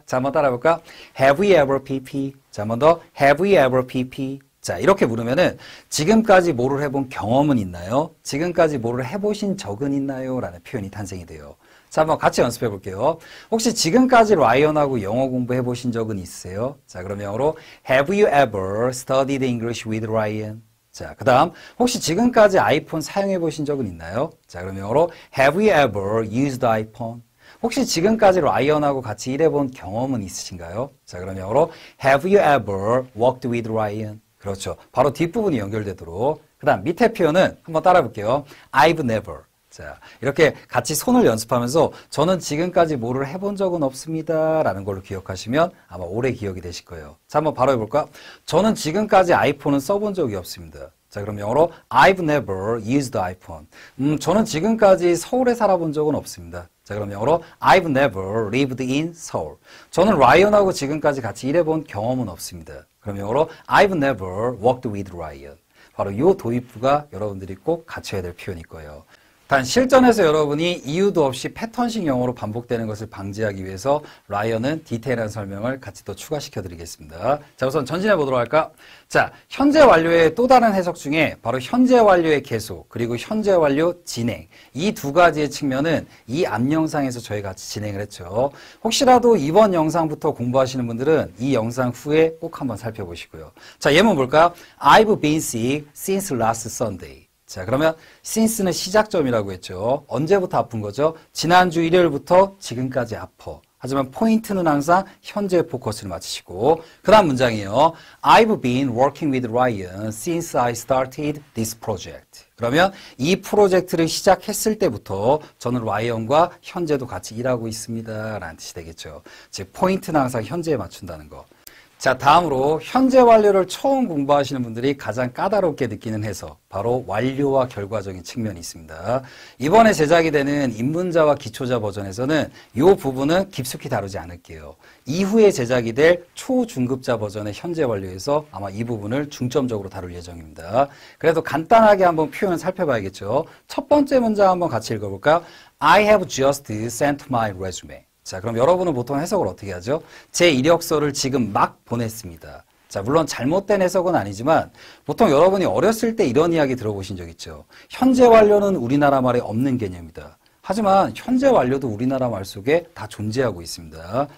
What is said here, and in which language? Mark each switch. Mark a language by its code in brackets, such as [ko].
[ko] 자, 한번 따라해볼까? [en] Have you ever PP? [ko] 자, 한번 더. [en] Have you ever PP? [ko] 자, 이렇게 물으면은 지금까지 뭐를 해본 경험은 있나요? 지금까지 뭐를 해보신 적은 있나요? 라는 표현이 탄생이 돼요. 자, 한번 같이 연습해 볼게요. 혹시 지금까지 라이언하고 영어 공부해 보신 적은 있으세요? 자, 그럼 영어로 [en] Have you ever studied English with Ryan? [ko] 자, 그 다음 혹시 지금까지 아이폰 사용해 보신 적은 있나요? 자, 그럼 영어로 [en] Have you ever used iPhone? [ko] 혹시 지금까지 라이언하고 같이 일해본 경험은 있으신가요? 자, 그럼 영어로 [en] Have you ever worked with Ryan? [ko] 그렇죠. 바로 뒷부분이 연결되도록. 그 다음 밑에 표현은 한번 따라 볼게요. [en] I've never. [ko] 자, 이렇게 같이 손을 연습하면서 저는 지금까지 뭐를 해본 적은 없습니다 라는 걸로 기억하시면 아마 오래 기억이 되실 거예요. 자, 한번 바로 해볼까? 저는 지금까지 아이폰은 써본 적이 없습니다. 자, 그럼 영어로 [en] I've never used iPhone. [ko] 저는 지금까지 서울에 살아본 적은 없습니다. 자, 그럼 영어로 [en] I've never lived in Seoul. [ko] 저는 라이언하고 지금까지 같이 일해본 경험은 없습니다. 그럼 영어로 [en] I've never worked with Ryan. [ko] 바로 이 도입부가 여러분들이 꼭 갖춰야 될 표현일 거예요. 단 실전에서 여러분이 이유도 없이 패턴식 영어로 반복되는 것을 방지하기 위해서 라이언은 디테일한 설명을 같이 또 추가시켜 드리겠습니다. 자, 우선 전진해 보도록 할까? 자, 현재 완료의 또 다른 해석 중에 바로 현재 완료의 계속 그리고 현재 완료 진행 이 두 가지의 측면은 이 앞 영상에서 저희 같이 진행을 했죠. 혹시라도 이번 영상부터 공부하시는 분들은 이 영상 후에 꼭 한번 살펴보시고요. 자, 예문 볼까요? [en] I've been sick since last Sunday. [ko] 자, 그러면 since는 시작점이라고 했죠. 언제부터 아픈 거죠? 지난주 일요일부터 지금까지 아파. 하지만 포인트는 항상 현재 포커스를 맞추시고 그 다음 문장이에요. [en] I've been working with Ryan since I started this project. [ko] 그러면 이 프로젝트를 시작했을 때부터 저는 라이언과 현재도 같이 일하고 있습니다 라는 뜻이 되겠죠. 즉 포인트는 항상 현재에 맞춘다는 거. 자, 다음으로 현재 완료를 처음 공부하시는 분들이 가장 까다롭게 느끼는 해석, 바로 완료와 결과적인 측면이 있습니다. 이번에 제작이 되는 입문자와 기초자 버전에서는 이 부분은 깊숙이 다루지 않을게요. 이후에 제작이 될 초중급자 버전의 현재 완료에서 아마 이 부분을 중점적으로 다룰 예정입니다. 그래도 간단하게 한번 표현 살펴봐야겠죠. 첫 번째 문장 한번 같이 읽어볼까요? [en] I have just sent my resume. [ko] 자, 그럼 여러분은 보통 해석을 어떻게 하죠? 제 이력서를 지금 막 보냈습니다. 자, 물론 잘못된 해석은 아니지만 보통 여러분이 어렸을 때 이런 이야기 들어보신 적 있죠. 현재 완료는 우리나라 말에 없는 개념이다. 하지만 현재 완료도 우리나라 말 속에 다 존재하고 있습니다.